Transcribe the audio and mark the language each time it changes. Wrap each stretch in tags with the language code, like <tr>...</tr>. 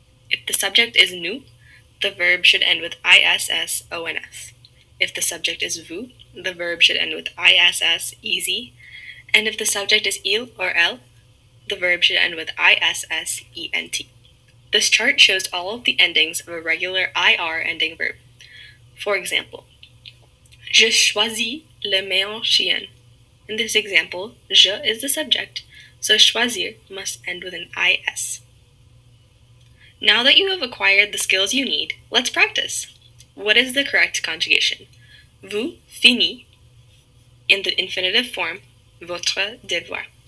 <en>If the subject is nous, the verb should end with iss, ons. If the subject is vous, the verb should end with iss, easy. And if the subject is il or elle, the verb should end with iss, ent. This chart shows all of the endings of a regular IR ending verb. For example,</en> <fr>je choisis le meilleur chien.</fr> <en>In this example, je is the subject, so choisir must end with an is. Now that you have acquired the skills you need, let's practice. What is the correct conjugation?</en> <fr>Vous finissez</fr> <en>in the infinitive form,</en> <fr>votre devoir.</fr>